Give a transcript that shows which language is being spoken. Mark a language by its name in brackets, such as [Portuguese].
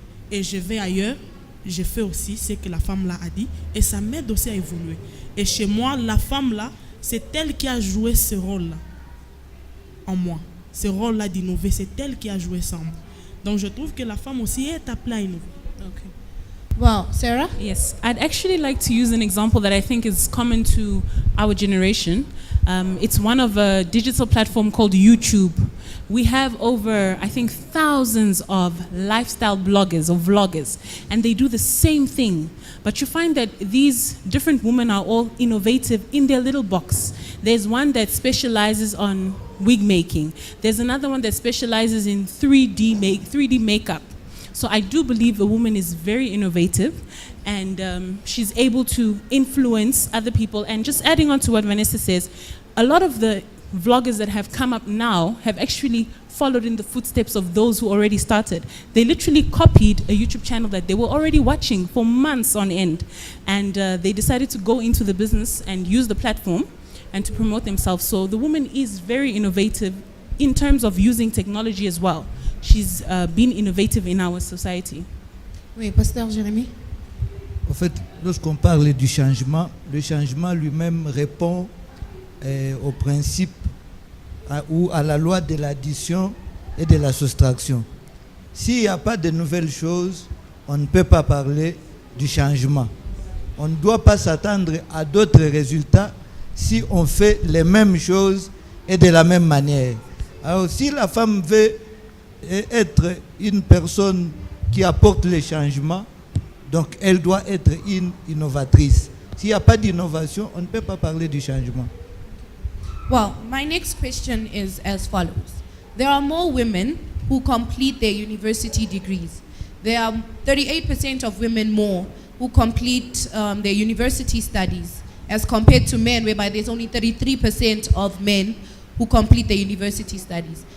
[French] Et je vais ailleurs, je fais aussi ce que la femme là a dit, et ça m'aide aussi à évoluer. Et chez moi, la femme là, c'est elle qui a joué ce rôle là en moi. Ce rôle là d'innover, c'est elle qui a joué ça en moi. Donc je trouve que la femme aussi est appelée à innover. [English] Okay. Well, Sarah? Yes, I'd actually like to use an example that I think is common to our generation. It's one of a digital platform called YouTube. We have over, I think, thousands of lifestyle bloggers or vloggers, and they do the same thing. But you find that these different women are all innovative in their little box. There's one that specializes on wig making. There's another one that specializes in 3D makeup. So I do believe a woman is very innovative, and she's able to influence other people. And just adding on to what Vanessa says, a lot of the vloggers that have come up now have actually followed in the footsteps of those who already started. They literally copied a YouTube channel that they were already watching for months on end, and they decided to go into the business and use the platform and to promote themselves. So the woman is very innovative in terms of using technology as well. She's been innovative in our society. [French] Oui, Pasteur Jérémie? En fait, lorsqu'on parle du changement, le changement lui-même répond au principe ou à la loi de l'addition et de la soustraction. S'il n'y a pas de nouvelles choses, on ne peut pas parler du changement. On ne doit pas s'attendre à d'autres résultats si on fait les mêmes choses et de la même manière. Alors si la femme veut être une personne qui apporte le changement, donc elle doit être une innovatrice. S'il n'y a pas d'innovation, on ne peut pas parler du changement. [English] Well, my next question is as follows. There are more women who complete their university degrees. There are 38% of women more who complete their university studies as compared to men, whereby there's only 33% of men who complete their university studies.